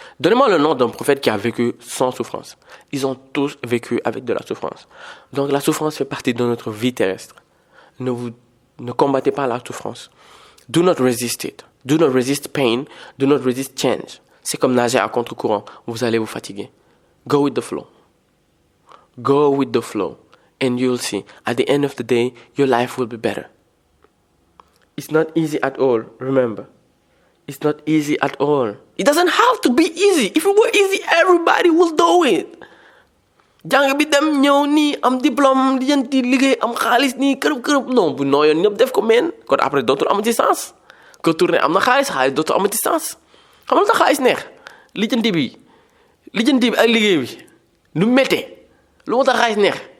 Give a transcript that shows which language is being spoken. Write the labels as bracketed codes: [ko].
[fr] Donnez-moi le nom d'un prophète qui a vécu sans souffrance. Ils ont tous vécu avec de la souffrance. Donc la souffrance fait partie de notre vie terrestre. Ne combattez pas la souffrance. [en] Do not resist it. Do not resist pain. Do not resist change. [fr] C'est comme nager à contre-courant. Vous allez vous fatiguer. [en] Go with the flow. Go with the flow. And you'll see, at the end of the day, your life will be better. It's not easy at all, remember. It's not easy at all. It doesn't have to be easy. If it were easy, everybody will do it. [wo] Jàng bi dem ñëw nii am diplôme di jënti liggéey am xaalis nii kërëb non bu nooyoon ñëpp def ko meen kon après dootul amati sens que tourner am na xaalis dootul amati sens xam nga tax xaalis neex lijjanti bi ak liggéey bi nu méttee lu moo tax xaalis neex